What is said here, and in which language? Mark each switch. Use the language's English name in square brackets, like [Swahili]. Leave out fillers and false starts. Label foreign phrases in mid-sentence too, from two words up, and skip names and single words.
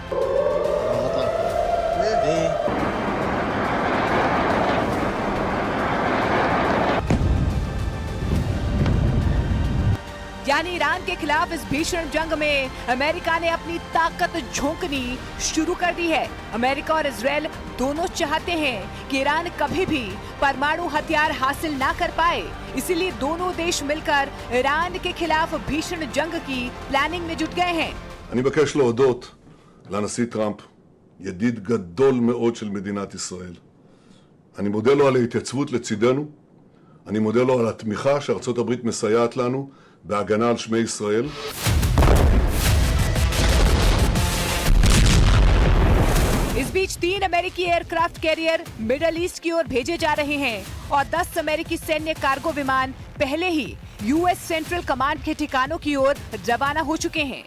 [Hindi] यानी ईरान के खिलाफ इस भीषण जंग में अमेरिका ने अपनी ताकत झोंकनी शुरू कर दी है। अमेरिका और इजरायल दोनों चाहते हैं कि ईरान कभी भी परमाणु हथियार हासिल ना कर पाए, इसीलिए दोनों देश मिलकर ईरान के खिलाफ भीषण जंग की प्लानिंग में जुट गए हैं। [Hebrew] אני מבקש להודות לנשיא טראמפ, ידיד גדול מאוד של מדינת ישראל. אני מודה לו על ההתייצבות לצידנו, אני מודה לו על התמיכה שארצות הברית מסייעת לנו בהגנה על שמי ישראל. [Hindi] इस बीच 3 अमेरिकी [English] aircraft carrier [Hindi] मिडल ईस्ट की ओर भेजे जा रहे हैं और 10 अमेरिकी सैन्य कार्गो विमान पहले ही यूएस सेंट्रल कमांड के ठिकानों की ओर रवाना हो चुके हैं।